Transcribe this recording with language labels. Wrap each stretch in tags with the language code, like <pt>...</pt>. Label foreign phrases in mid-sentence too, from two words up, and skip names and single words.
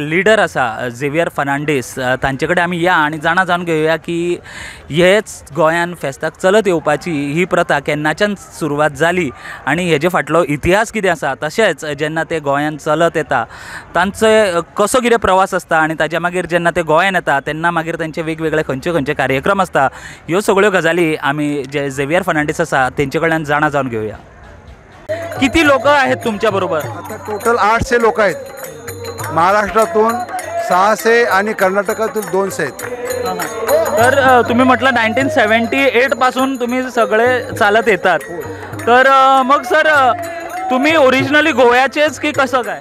<kok>लिडर आसा झेवियर फर्नांडीस तांचे कडेन आमी या आनी जाणा जावन घेवया की हेच गोंयान फेस्ताक चलत येवपाची ही प्रथा केन्नाच्यान सुरवात जाली आनी हेजे फाटलो इतिहास कितें आसा तशेंच जेन्ना ते गोंयान चलत येता तांचो कसो कितें प्रवास आसता आनी ताच्या मागीर जेन्ना ते गोंयान येता तेन्ना मागीर तांचे वेगवेगळे खंयचे खंयचे कार्यक्रम आसता ह्यो सगळ्यो गजाली आमी जे झेवियर फर्नांडीस आसा तेंचे कडल्यान जाणा जावन घेवया.</kok> <mr>किती लोक आहेत तुमच्या बरोबर? आता टोटल 800 लोक आहेत. महाराष्ट्रातून 600 आणि कर्नाटकातून 200 आहेत. तर तुम्ही म्हटलं 1978 पासून तुम्ही सगळे चालत येतात. तर मग सर तुम्ही ओरिजिनली गोव्याचेच की कसं काय?</mr>